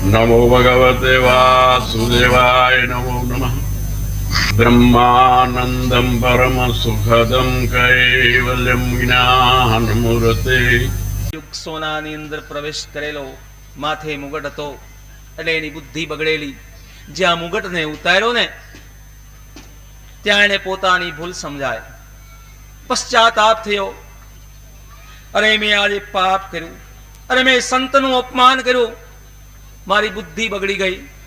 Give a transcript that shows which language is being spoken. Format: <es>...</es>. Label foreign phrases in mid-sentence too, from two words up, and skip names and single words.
<sa>नमो भगवते वासुदेवाय नमो नमः। ब्रह्मानंदं परम सुखदं कैवल्यं ज्ञानमूर्ते।</sa> <gu>યુગ સોનાની અંદર પ્રવેશ કરેલો, માથે મુગટ હતો એટલે એની બુદ્ધિ બગડેલી. જ્યાં મુગટને ઉતાર્યો ને ત્યાં એને પોતાની ભૂલ સમજાય, પશ્ચાતાપ થયો. અરે મેં આજે પાપ કર્યું, અરે મેં સંતનું અપમાન કર્યું, મારી બુદ્ધિ બગડી ગઈ.</gu>